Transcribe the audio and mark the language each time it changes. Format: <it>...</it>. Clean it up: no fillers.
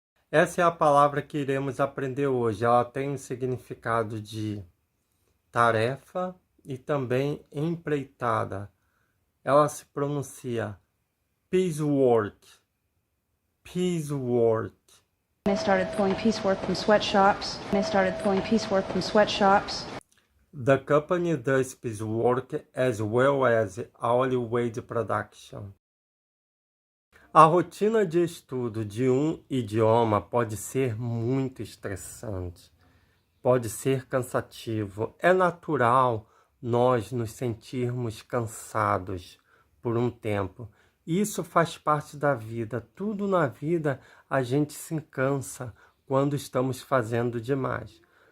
<pt>Essa é a palavra que iremos aprender hoje. Ela tem um significado de tarefa e também empreitada. Ela se pronuncia piecework. Piecework.</pt> <en>They started pulling piecework from sweatshops. They started pulling piecework from sweatshops. The company does piecework as well as hourly wage production.</en> <pt>A rotina de estudo de um idioma pode ser muito estressante, pode ser cansativo. É natural nós nos sentirmos cansados por um tempo. Isso faz parte da vida. Tudo na vida a gente se cansa quando estamos fazendo demais.</pt>